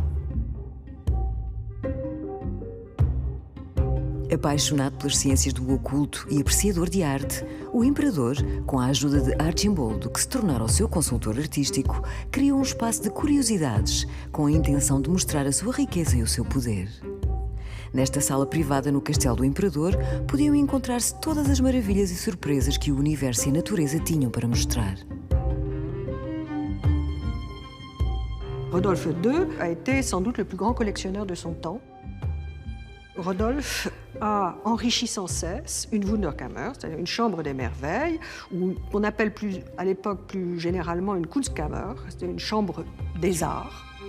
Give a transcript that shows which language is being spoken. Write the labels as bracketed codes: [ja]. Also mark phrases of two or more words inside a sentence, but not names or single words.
[pt] Apaixonado pelas ciências do oculto e apreciador de arte, o imperador, com a ajuda de Arcimboldo, que se tornara o seu consultor artístico, criou um espaço de curiosidades com a intenção de mostrar a sua riqueza e o seu poder. Nesta sala privada no castelo do imperador, podiam encontrar-se todas as maravilhas e surpresas que o universo e a natureza tinham para mostrar. [fr] Rodolphe II a été sans doute le plus grand collectionneur de son temps. Rodolphe a enrichi sans cesse une Wunderkammer, c'est-à-dire une chambre des merveilles, ou qu'on appelle à l'époque plus généralement une Kunstkammer, c'est une chambre des arts.